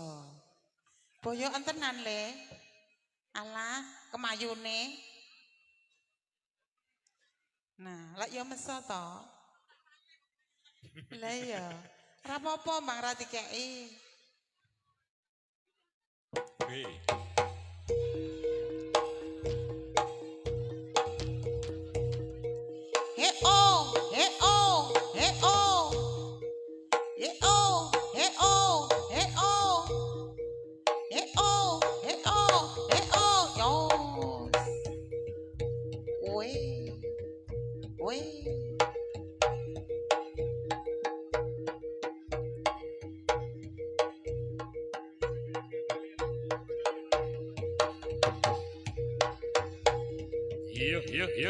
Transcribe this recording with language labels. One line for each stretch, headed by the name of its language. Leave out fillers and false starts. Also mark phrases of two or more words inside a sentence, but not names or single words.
Javanese: Boyo entenan le. Alah, kemayune. Nah, lek yo meso to. Lah ya. Ora apa-apa Bang ra dikeki. Wih. He oh, he oh, he oh. He oh, he oh, he oh. He oh, he oh, he oh. Yo. Weh. Weh. Yuk.